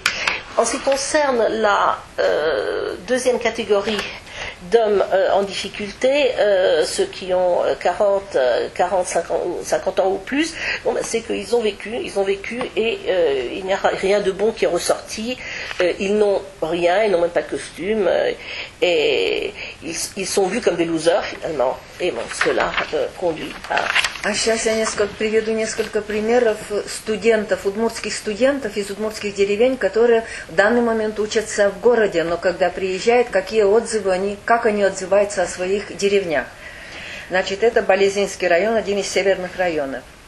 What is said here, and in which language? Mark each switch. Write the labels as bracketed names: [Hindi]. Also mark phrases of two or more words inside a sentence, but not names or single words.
[French] En ce qui concerne la deuxième catégorie d'hommes en difficulté, ceux qui ont 40, 50 ans ou plus, c'est qu'ils ont vécu et il n'y a rien de bon qui est ressorti. Ils n'ont rien, ils n'ont même pas de costume, et ils sont vus comme des losers finalement. Et bon, cela conduit à... [Russian] А сейчас я приведу несколько примеров студентов, удмуртских студентов из удмуртских деревень, которые в данный момент учатся в городе, но когда приезжают, какие отзывы как они отзываются о своих деревнях. Значит, это Болезинский район, один из северных районов.